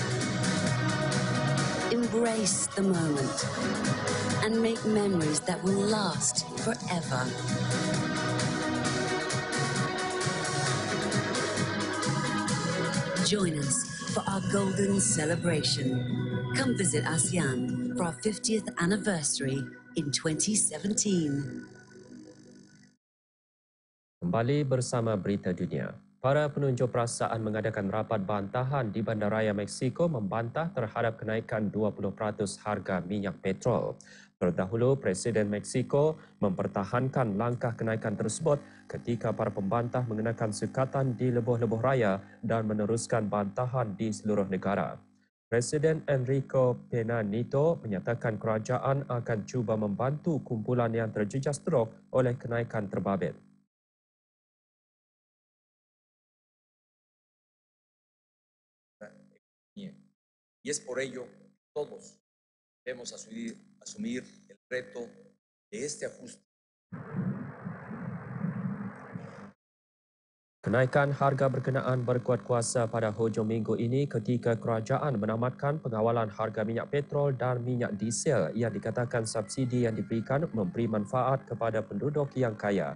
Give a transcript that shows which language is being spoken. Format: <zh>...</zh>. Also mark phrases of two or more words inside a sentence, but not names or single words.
<en>Embrace the moment and make memories that will last forever. Join us for our golden celebration. Come visit ASEAN for our 50th anniversary in 2017.</en> <ms>Kembali bersama berita dunia. Para penunjuk perasaan mengadakan rapat bantahan di Bandaraya Mexico membantah terhadap kenaikan 20% harga minyak petrol. Terdahulu, Presiden Mexico mempertahankan langkah kenaikan tersebut ketika para pembantah mengenakan sekatan di lebuh-lebuh raya dan meneruskan bantahan di seluruh negara. Presiden Enrique Pena Nieto menyatakan kerajaan akan cuba membantu kumpulan yang terjejas teruk oleh kenaikan terbabit.</ms> <es>Y es por ello que todos debemos asumir el reto de este ajuste.</es> <ms>Kenaikan harga berkenaan berkuat kuasa pada hujung minggu ini ketika kerajaan menamatkan pengawalan harga minyak petrol dan minyak diesel yang dikatakan subsidi yang diberikan memberi manfaat kepada penduduk yang kaya.</ms>